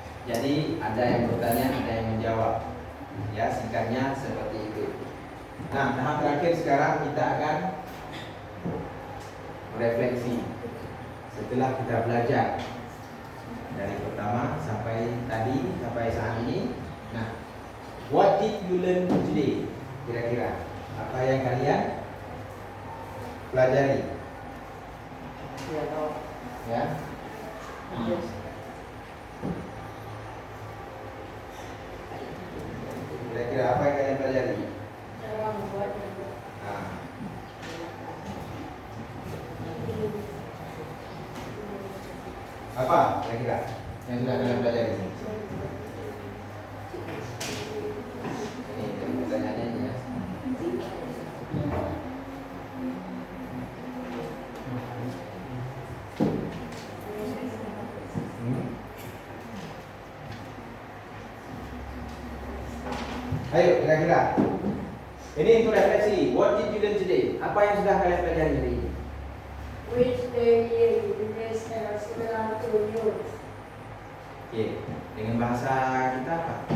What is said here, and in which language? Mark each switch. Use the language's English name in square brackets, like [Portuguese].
[Indonesian] Jadi ada yang bertanya, ada yang menjawab. Ya, singkatnya seperti itu. Nah, tahap terakhir sekarang kita akan merefleksi. Setelah kita belajar dari pertama sampai tadi sampai saat ini. [English] Nah, what did you learn today? [Indonesian] Kira-kira apa yang kalian pelajari? Ya, tahu. Ya. [English] Yes. [Indonesian] Kira-kira apa yang kalian pelajari? Cara membuat Nah, apa kira-kira yang sudah kalian pelajari? Ini dari pertanyaannya ini ya. Hmm? Ayo kira-kira. Ini untuk refleksi. [English] What did you learn today? [Indonesian] Apa yang sudah kalian pelajari hari ini? [English] which the year is similar to yours. [Indonesian] Oke, dengan bahasa kita apa?